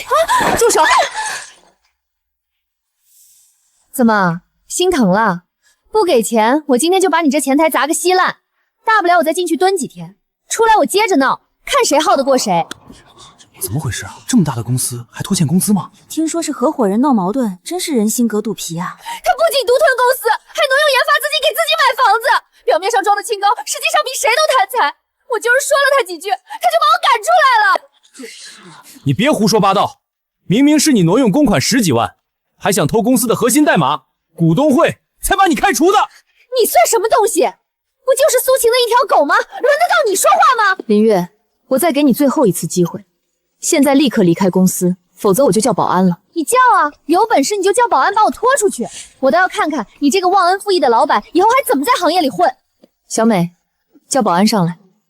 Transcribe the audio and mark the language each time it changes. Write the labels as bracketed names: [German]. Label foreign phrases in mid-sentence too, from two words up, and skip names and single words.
[Chinese] 啊！住手！怎麼心疼了？不給錢，我今天就把你這前台砸個稀爛。大不了我再進去蹲幾天，出來我接着鬧，看誰耗得過誰。怎麼回事啊？這麼大的公司還拖欠工資嗎？聽說是合夥人鬧矛盾，真是人心隔肚皮啊！他不僅獨吞公司，還挪用研發資金給自己買房子，我就是说了他几句，他就把我赶出来了。你别胡说八道，明明是你挪用公款10几万，还想偷公司的核心代碼，股東会才把你開除的。你算什麼東西？不就是蘇晴的一條狗嗎？輪得到你說話嗎？林月，我再給你最後一次機會，現在立刻離開公司，否則我就叫保安了。你叫啊，有本事你就叫保安把我拖出去，我倒要看看你這個忘恩負義的老闆以後還怎麼在行業裡混。小美，叫保安上來。